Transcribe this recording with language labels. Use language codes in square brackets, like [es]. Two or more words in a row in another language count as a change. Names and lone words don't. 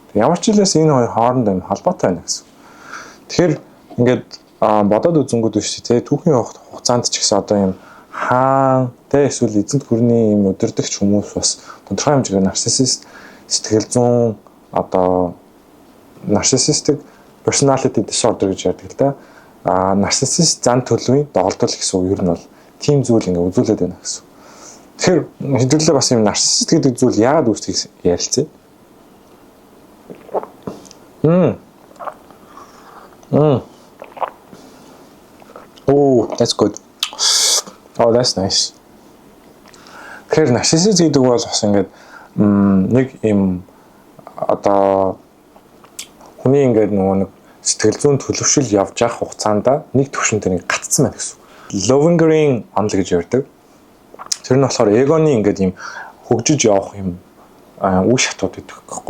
[mn] Ямар ч хэлээс энэ хоёр хоорондоо юм холбоотой байна гэсэн. Тэгэхээр ингээд бодоод үзэнгүүд биш тий түүхийн хугацаанд ч гэсэн одоо юм хаан тий эсвэл эзэнт гүрний юм өдөрдөгч хүмүүс бас тодорхой хэмжээгээр нарциссист сэтгэл зүйн одоо [en] narcissistic personality disorder [mn] гэж ярьдаг л да. Нарциссист зан төлөвийн доголдол гэсэн үг ер нь бол тийм зүйл ингээ үзүүлээд байна гэсэн. Тэгэхээр хэдүүлээ бас юм нарциссист гэдэг зүйл яагаад үүсдгийг ярилцъя. [en] Oh, that's good. Oh, that's nice. [mn] Тэгэхээр нарциссист гэдэг бол бас ингээд нэг юм одоо хүний ингээд нөгөө нэг сэтгэл зүйн төлөвшил явж явах хугацаанд нэг төвшөнд нэг гатцсан байна гэсэн. Lowengreen онол гэж ярьдаг. Тэр нь болохоор эгоны ингээд юм хөгжиж явах юм үе шатууд гэдэг байхгүй.